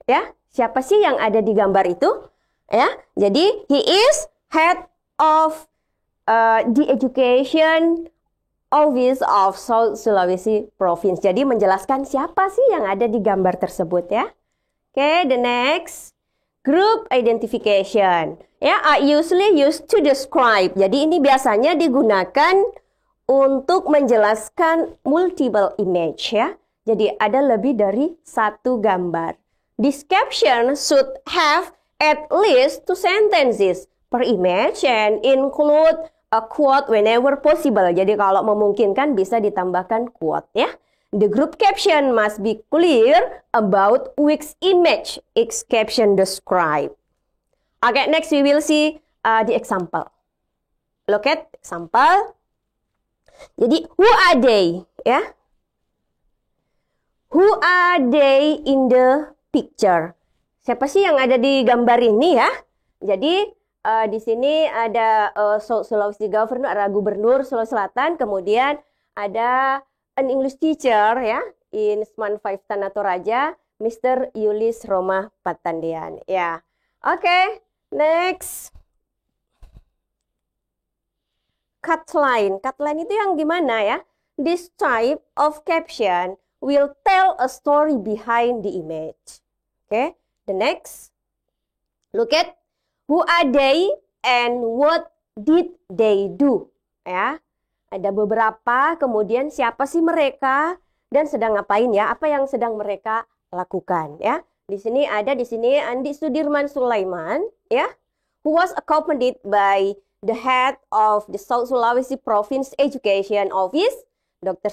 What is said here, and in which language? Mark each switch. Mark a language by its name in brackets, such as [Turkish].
[Indonesian] Ya, siapa sih yang ada di gambar itu? [English] Ya, jadi he is head of the education office of South Sulawesi Province. [Indonesian] Jadi menjelaskan siapa sih yang ada di gambar tersebut ya. [English] Oke, the next group identification. Ya, are usually used to describe. [Indonesian] Jadi ini biasanya digunakan untuk menjelaskan multiple image ya. Jadi ada lebih dari satu gambar. [English] This caption should have at least 2 sentences per image and include a quote whenever possible. [Indonesian] Jadi kalau memungkinkan bisa ditambahkan quote ya. [English] The group caption must be clear about which image its caption describe. Okay, next we will see the example. Look at example. Jadi who are they ya? Who are they in the picture. [Indonesian] Siapa sih yang ada di gambar ini ya? Jadi di sini ada Sulawesi Governor, ada Gubernur Sulawesi Selatan, kemudian ada [English] an English teacher [Indonesian] ya in Sman 5 Tanah Toraja, Mr. Yulis Roma Patandian. Ya, oke, next. [English] Cutline. [Indonesian] Cutline itu yang gimana ya? [English] This type of caption will tell a story behind the image. Okay, the next. Look at who are they and what did they do? [Indonesian] Ya, ada beberapa. Kemudian siapa sih mereka dan sedang ngapain ya? Apa yang sedang mereka lakukan ya? Di sini [English] Andi Sudirman Sulaiman ya, who was accompanied by the head of the South Sulawesi Province Education Office, Dr.